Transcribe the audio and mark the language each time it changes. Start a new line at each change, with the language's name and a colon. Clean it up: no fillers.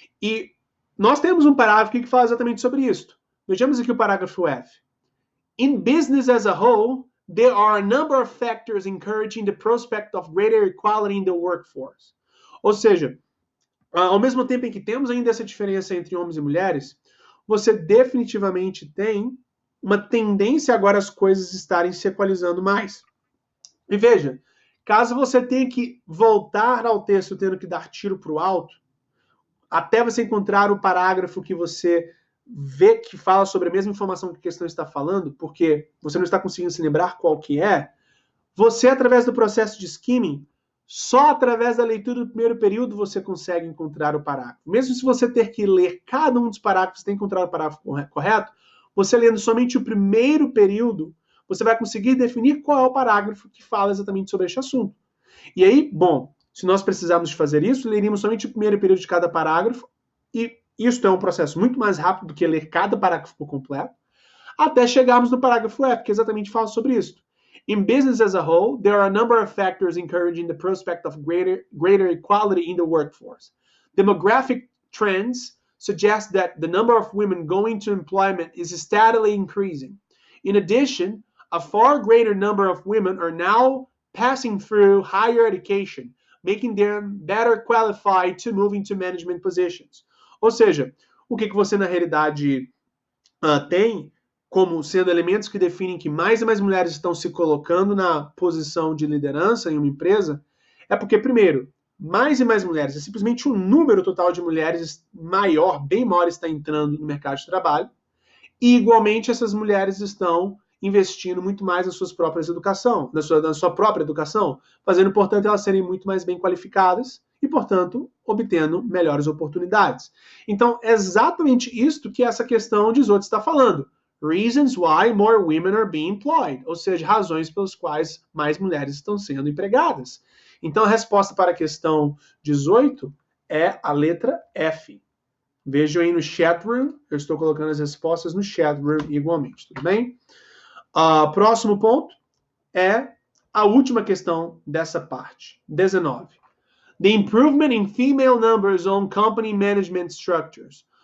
Portuguese: E nós temos um parágrafo aqui que fala exatamente sobre isso. Vejamos aqui o parágrafo F.
English: In business as a whole, there are a number of factors encouraging the prospect of greater equality in the workforce.
Portuguese: Ou seja, ao mesmo tempo em que temos ainda essa diferença entre homens e mulheres, você definitivamente tem uma tendência agora as coisas estarem se equalizando mais. E veja, caso você tenha que voltar ao texto tendo que dar tiro para o alto, até você encontrar o parágrafo que você vê que fala sobre a mesma informação que a questão está falando, porque você não está conseguindo se lembrar qual que é, você, através do processo de skimming, só através da leitura do primeiro período você consegue encontrar o parágrafo. Mesmo se você ter que ler cada um dos parágrafos, você tem que encontrar o parágrafo correto, você lendo somente o primeiro período, você vai conseguir definir qual é o parágrafo que fala exatamente sobre este assunto. E aí, bom, se nós precisarmos de fazer isso, leríamos somente o primeiro período de cada parágrafo, e isso é um processo muito mais rápido do que ler cada parágrafo por completo, até chegarmos no parágrafo F, que exatamente fala sobre isso.
English: In business as a whole, there are a number of factors encouraging the prospect of greater equality in the workforce. Demographic trends suggest that the number of women going to employment is steadily increasing. In addition, a far greater number of women are now passing through higher education, making them better qualified to move into management positions.
Portuguese: Ou seja, o que você na realidade tem como sendo elementos que definem que mais e mais mulheres estão se colocando na posição de liderança em uma empresa, é porque, primeiro, mais e mais mulheres, é simplesmente um número total de mulheres maior, bem maior, está entrando no mercado de trabalho, e igualmente essas mulheres estão investindo muito mais na sua própria educação, na sua própria educação, fazendo, portanto, elas serem muito mais bem qualificadas e, portanto, obtendo melhores oportunidades. Então, é exatamente isto que essa questão de 18 está falando.
English: Reasons why more women are being employed,
Portuguese: ou seja, razões pelas quais mais mulheres estão sendo empregadas. Então, a resposta para a questão 18 é a letra F. Vejam aí no chat room, eu estou colocando as respostas no chat room igualmente, tudo bem? Próximo ponto é a última questão dessa parte, 19.
English: The improvement in female numbers on company management structures.